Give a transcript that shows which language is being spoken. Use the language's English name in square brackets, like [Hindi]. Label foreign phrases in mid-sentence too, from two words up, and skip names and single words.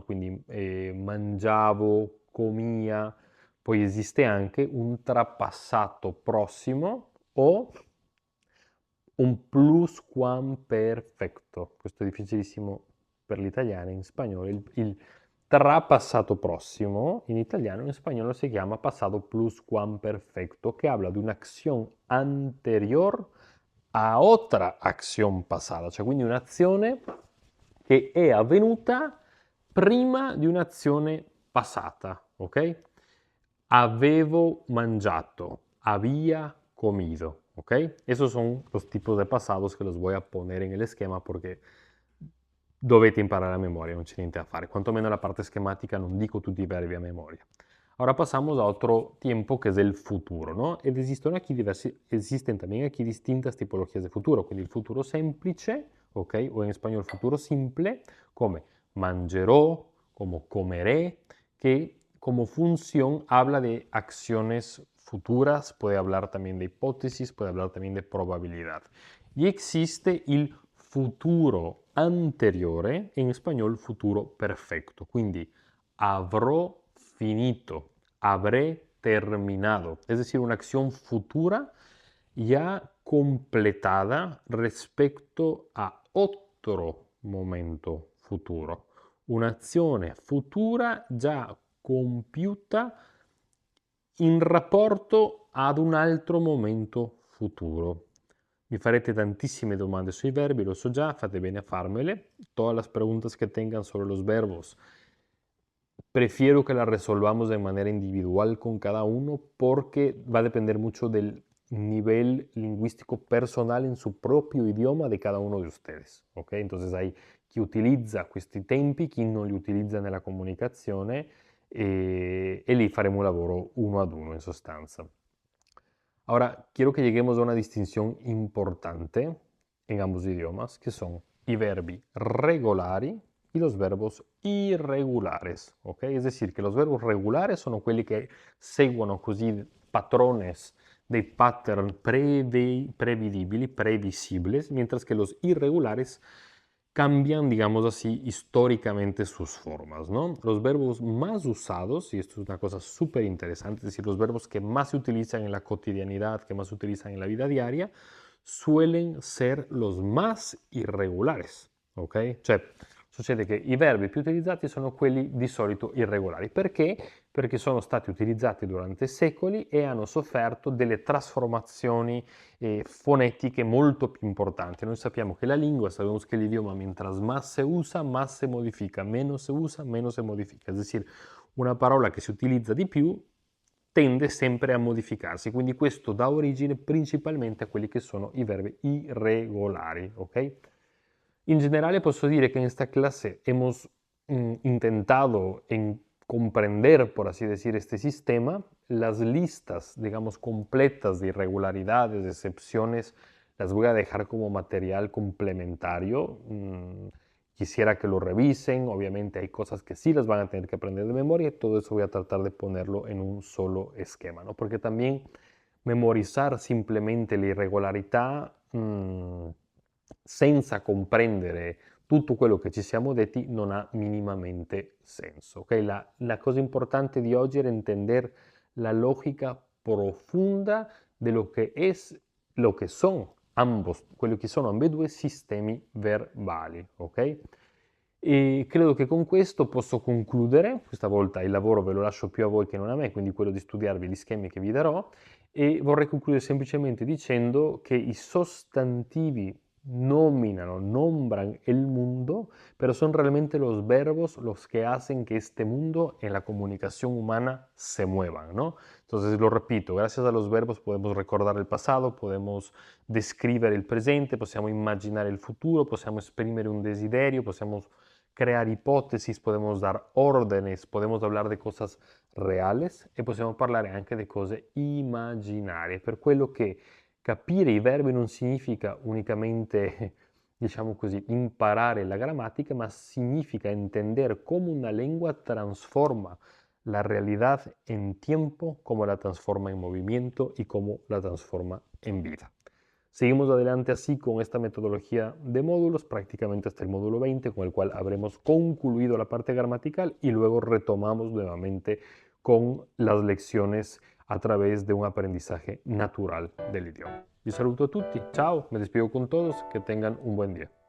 [Italian] Quindi mangiavo, comia, poi esiste anche un trapassato prossimo o un pluscuamperfecto. Questo è difficilissimo per l'italiano, in spagnolo tra passato próximo, in italiano, [Spanish] en español se llama pasado pluscuamperfecto, que habla de una acción anterior a otra acción [Italian] passata, cioè quindi un'azione che è avvenuta prima di un'azione passata, [Spanish] ok? [Italian] Avevo mangiato, [Spanish] había comido, ok? Esos son los tipos de pasados que los voy a poner en el esquema porque [Italian] dovete imparare a memoria, non c'è niente da fare. Quantomeno la parte schematica non dico tutti i verbi a memoria. [Spanish] Ahora pasamos a otro tiempo que es el futuro, ¿no? Existen también aquí distintas tipologías de futuro, [Italian] quindi il futuro semplice, ¿ok? [Spanish] O en español futuro simple, [Italian] come mangerò, [Spanish] como comeré, que como función habla de acciones futuras, puede hablar también de hipótesis, puede hablar también de probabilidad. Y existe [Italian] il futuro anteriore, [Spanish] en español futuro perfecto, [Italian] quindi avrò finito, [Spanish] habré terminado, es decir, una acción futura ya completada respecto a otro momento futuro. [Italian] Un'azione futura già compiuta in rapporto ad un altro momento futuro. Mi farete tantissime domande sui verbi, lo so già, fate bene a farmele. [Spanish] Todas las preguntas que tengan sobre los verbos, prefiero que las resolvamos de manera individual con cada uno porque va a depender mucho del nivel lingüístico personal en su proprio idioma de cada uno de ustedes. ¿Ok? Entonces hay [Italian] chi utilizza questi tempi, chi non li utilizza nella comunicazione e lì faremo un lavoro uno ad uno in sostanza. [Spanish] Ahora, quiero que lleguemos a una distinción importante en ambos idiomas, que son [Italian] i verbi regolari [Spanish] y los verbos irregulares, ok? Es decir, que los verbos regulares [Italian] sono quelli che seguono così patrones, dei pattern previsibili, [Spanish] mientras que los irregulares cambian, digamos así, históricamente sus formas, ¿no? Los verbos más usados, y esto es una cosa súper interesante, es decir, los verbos que más se utilizan en la cotidianidad, que más se utilizan en la vida diaria, suelen ser los más irregolares, ok? [Italian] Cioè, succede che i verbi più utilizzati sono quelli di solito irregolari. Perché? Perché sono stati utilizzati durante secoli e hanno sofferto delle trasformazioni fonetiche molto più importanti. Noi sappiamo che la lingua, [Spanish] sabemos que el idioma mientras más se usa, más se modifica, menos se usa, menos se modifica. Es decir, [Italian] una parola che si utilizza di più tende sempre a modificarsi, quindi questo dà origine principalmente a quelli che sono i verbi irregolari, ok? In generale posso dire [Spanish] que en esta clase hemos intentado comprender, por así decir, este sistema. Las listas, digamos, completas de irregularidades, de excepciones, las voy a dejar como material complementario. Quisiera que lo revisen, obviamente hay cosas que sí las van a tener que aprender de memoria y todo eso voy a tratar de ponerlo en un solo esquema, ¿no? Porque también memorizar simplemente [Italian] la irregolarità senza comprendere tutto quello che ci siamo detti non ha minimamente senso. Okay? La cosa importante di oggi era [Spanish] entender la lógica profunda de lo que es, lo que son ambos, [Italian] quello che sono ambedue sistemi verbali. Ok? E credo che con questo posso concludere, questa volta il lavoro ve lo lascio più a voi che non a me, quindi quello di studiarvi gli schemi che vi darò, e vorrei concludere semplicemente dicendo che i sostantivi [Spanish] nombran el mundo, pero son realmente los verbos los que hacen que este mundo en la comunicación humana se muevan, [Italian] ¿no? [Spanish] Entonces lo repito, gracias a los verbos podemos recordar el pasado, podemos [Italian] descrivere il presente, possiamo immaginare il futuro, possiamo esprimere un desiderio, possiamo [Spanish] crear hipótesis, podemos dar órdenes, podemos hablar de cosas reales [Italian] e possiamo parlare anche di cose immaginarie, per quello che capire i verbi non significa unicamente, diciamo così, imparare la grammatica, ma significa [Spanish] entender cómo una lengua transforma la realidad en tiempo, cómo la transforma en movimiento y cómo la transforma en vida. Seguimos adelante así con esta metodología de módulos, prácticamente hasta el módulo 20, con el cual habremos concluido la parte gramatical y luego retomamos nuevamente con las lecciones a través de un aprendizaje natural del idioma. [Italian] Vi saluto a tutti, ciao, [Spanish] me despido con todos, que tengan un buen día.